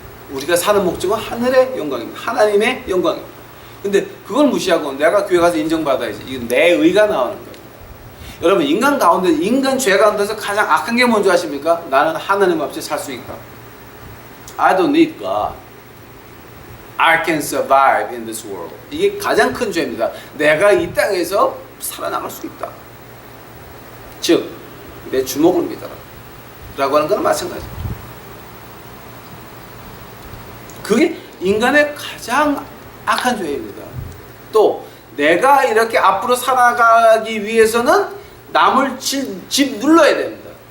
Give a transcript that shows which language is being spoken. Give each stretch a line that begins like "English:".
Korean: 우리가 사는 목적은 하늘의 영광입니다. 하나님의 영광입니다. 근데 그걸 무시하고 내가 교회 가서 인정받아야지. 이건 내 의가 나오는 거예요. 여러분 인간 가운데 인간 죄 가운데서 가장 악한 게 뭔지 아십니까? 나는 하나님 없이 살 수 있다.
English: I don't need God. I can survive in this world.
Korean: 이게 가장 큰 죄입니다. 내가 이 땅에서 살아남을 수 있다. 즉, 내 주먹을 믿어라. 라고 하는 건 마찬가지입니다. 그게 인간의 가장 악한 죄입니다. 또 내가 이렇게 앞으로 살아가기 위해서는 남을 집 눌러야 됩니다.